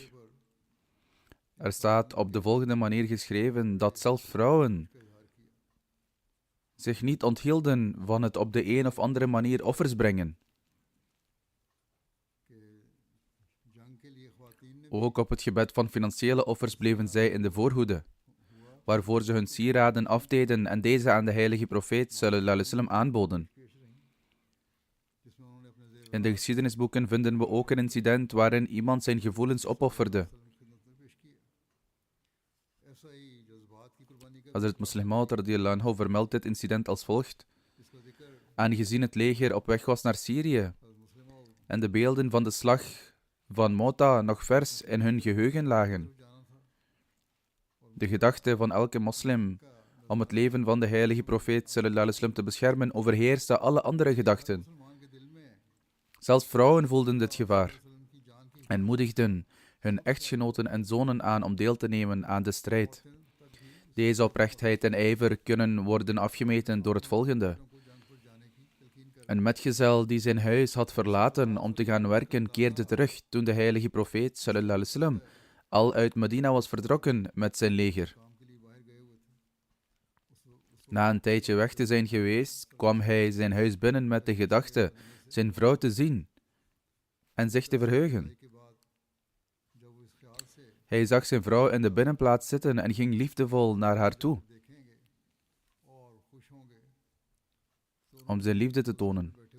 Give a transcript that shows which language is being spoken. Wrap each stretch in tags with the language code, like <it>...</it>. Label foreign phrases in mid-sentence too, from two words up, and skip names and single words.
<nl>Er staat op de volgende manier geschreven dat zelfs vrouwen zich niet onthielden van het op de een of andere manier offers brengen. Ook op het gebed van financiële offers bleven zij in de voorhoede, waarvoor ze hun sieraden afdeden en deze aan de heilige profeet</nl> <ar>صلى الله عليه وسلم</ar> <nl>aanboden. In de geschiedenisboeken vinden we ook een incident waarin iemand zijn gevoelens opofferde. Hazrat Muslih Maud</nl> <ar>رضي الله عنه</ar> <nl>vermeldt dit incident als volgt. Aangezien het leger op weg was naar Syrië en de beelden van de slag van Mota nog vers in hun geheugen lagen. De gedachte van elke moslim om het leven van de heilige profeet</nl> <ar>صلى الله عليه وسلم</ar> <nl>te beschermen overheerste alle andere gedachten. Zelfs vrouwen voelden dit gevaar en moedigden hun echtgenoten en zonen aan om deel te nemen aan de strijd. Deze oprechtheid en ijver kunnen worden afgemeten door het volgende. Een metgezel die zijn huis had verlaten om te gaan werken, keerde terug toen de heilige profeet</nl> <ar>صلى الله عليه وسلم</ar> <nl>al uit Medina was vertrokken met zijn leger. Na een tijdje weg te zijn geweest, kwam hij zijn huis binnen met de gedachte zijn vrouw te zien en zich te verheugen. Hij zag zijn vrouw in de binnenplaats zitten en ging liefdevol naar haar toe, om zijn liefde te tonen.</nl>